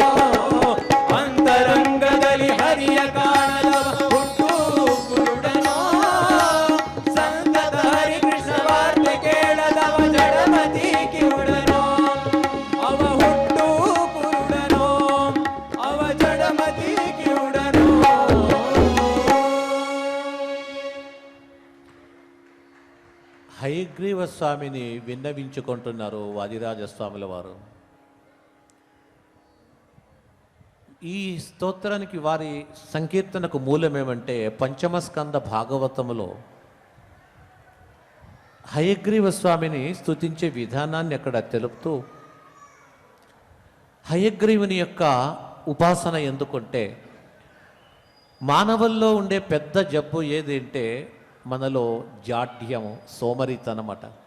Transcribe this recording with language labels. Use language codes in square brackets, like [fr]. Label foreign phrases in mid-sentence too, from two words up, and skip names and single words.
[kn] ಅಂತರಂಗದಲ್ಲಿ ಹರಿಯ ಕಾಣದವ ಹುಟ್ಟು ಕುರುಡನೋ. ಸಂತತ ಹರಿ ಕೃಷ್ಣ ವಾರ್ತೆ ಕೇಳದವ ಜಡಮತಿ ಕಿವುಡನೋ. ಅವ ಹುಟ್ಟು ಕುರುಡನೋ. ಅವ ಜಡಮತಿ ಕಿವುಡನೋ. [te] హయగ్రీవ స్వామిని విన్నవించుకుంటున్నారు వాదిరాజస్వాముల వారు. ఈ స్తోత్రానికి వారి సంకీర్తనకు మూలమేమంటే పంచమస్కంద భాగవతములో హయగ్రీవ స్వామిని స్తుతించే విధానాన్ని అక్కడ తెలుపుతూ హయగ్రీవుని యొక్క ఉపాసన ఎందుకంటే మానవుల్లో ఉండే పెద్ద జబ్బు ఏది అంటే మనలో జాడ్యము, సోమరితనమట.